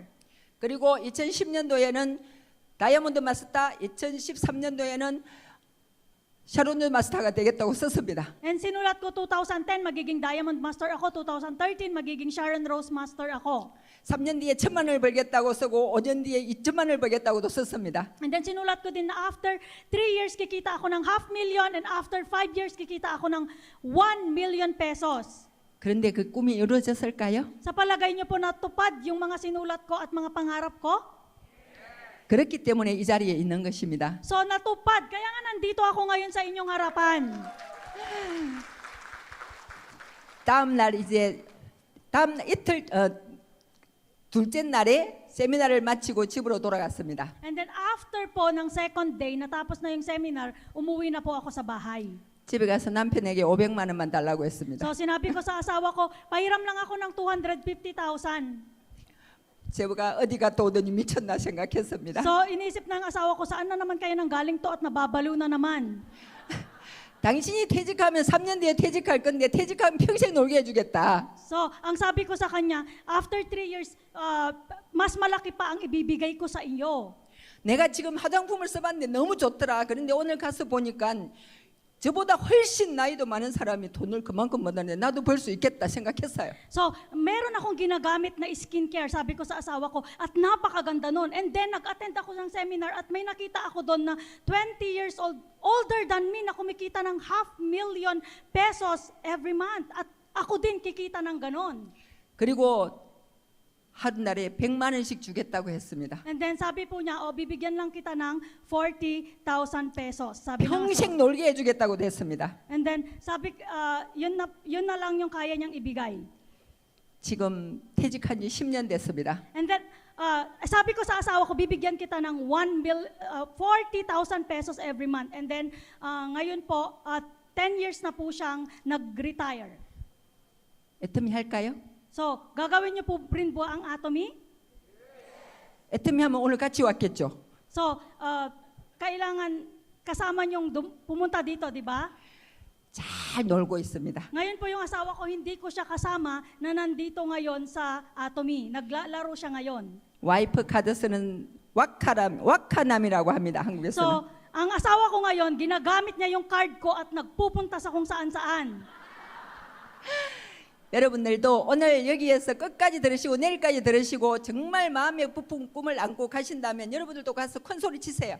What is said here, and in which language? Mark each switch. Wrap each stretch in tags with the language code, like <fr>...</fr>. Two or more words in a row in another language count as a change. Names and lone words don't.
<ko>그리고 2010년도에는 다이아몬드 마스터, 2013년도에는 샤론드 마스터가 되겠다고 썼습니다.</ko> <tl>And sinulat ko 2010, magiging Diamond Master ako. 2013, magiging Sharon Rose Master ako.</tl> <ko>3년 뒤에 1,000만 원을 벌겠다고 쓰고 5년 뒤에 2천만 원을 벌겠다고도 썼습니다.</ko> <en>And then</en> <tl>sinulat ko din na</tl> <en>after 3 years</en> <tl>kikita ako ng 500,000,</tl> <en>and after 5 years</en> <tl>kikita ako ng 1 million pesos.</tl> <ko>그런데 그 꿈이 이루어졌을까요?</ko> <tl>Sa palagay niyo po natupad yung mga sinulat ko at mga pangarap ko?</tl> <ko>그렇기 때문에 이 자리에 있는 것입니다.</ko> <tl>So natupad, kaya nga nandito ako ngayon sa inyong harapan.</tl> <ko>다음 이틀 둘째 날에 세미나를 마치고 집으로 돌아갔습니다.</ko> <en>And then after</en> <tl>po ng</tl> <en>second day,</en> <tl>natapos na yung seminar, umuwi na po ako sa bahay.</tl> <ko>집에 가서 남편에게 500만 원만 달라고 했습니다.</ko> <tl>So sinabi ko sa asawa ko, pahiram lang ako ng 250,000.</tl> <ko>제가 어디 갔다 오더니 미쳤나 생각했습니다.</ko> <tl>So inisip ng asawa ko, saan na naman kayo nang galing to at nababaliw na naman.</tl> <ko>당신이 퇴직하면 3년 뒤에 퇴직할 건데 퇴직하면 평생 놀게 해주겠다.</ko> <tl>So ang sabi ko sa kanya,</tl> <en>after 3 years,</en> <tl>mas malaki pa ang ibibigay ko sa iyo.</tl> <ko>내가 지금 화장품을 써봤는데 너무 좋더라. 그런데 오늘 가서 보니까 저보다 훨씬 나이도 많은 사람이 돈을 그만큼 버는데 나도 벌 수 있겠다 생각했어요.</ko> <tl>So, meron akong ginagamit na skincare, sabi ko sa asawa ko, at napakaganda nun.</tl> <en>And then,</en> <tl>nag-attend ako ng seminar at may nakita ako doon na</tl> <en>20 years old, older than me,</en> <tl>na kumikita ng 500,000 pesos</tl> <en>every month.</en> <tl>At ako din kikita ng ganon.</tl> <ko>그리고 하루날에 100만 원씩 주겠다고 했습니다.</ko> <en>And then,</en> <tl>sabi po niya, bibigyan lang kita ng 40,000 pesos. Sabi ng</tl> <ko>평생 놀게 해주겠다고 했습니다.</ko> <en>And then,</en> <tl>sabi, yun na lang yung kaya niyang ibigay.</tl> <ko>지금 퇴직한 지 10년 됐습니다.</ko> <en>And then,</en> <tl>sabi ko sa asawa ko, bibigyan kita ng 40,000 pesos</tl> <en>every month. And then,</en> <tl>ngayon po, 10 years na po siyang nag-retire.</tl> <ko>애터미 할까요?</ko> <tl>So, gagawin niyo po rin po ang Atomy?</tl> <ko>애터미 하면 오늘 같이 왔겠죠.</ko> <tl>So, kailangan kasama niyong pumunta dito, di ba?</tl> <ko>잘 놀고 있습니다.</ko> <tl>Ngayon po yung asawa ko, hindi ko siya kasama na nandito ngayon sa Atomy. Naglalaro siya ngayon.</tl> <ko>와이프 카드 쓰는 와카남이라고 합니다. 한국에서는.</ko> <tl>So, ang asawa ko ngayon, ginagamit niya yung card ko at nagpupunta sa kung saan-saan.</tl> <ko>여러분들도 오늘 여기에서 끝까지 들으시고 내일까지 들으시고 정말 마음에 부푼 꿈을 안고 가신다면 여러분들도 가서 큰 소리 치세요.</ko>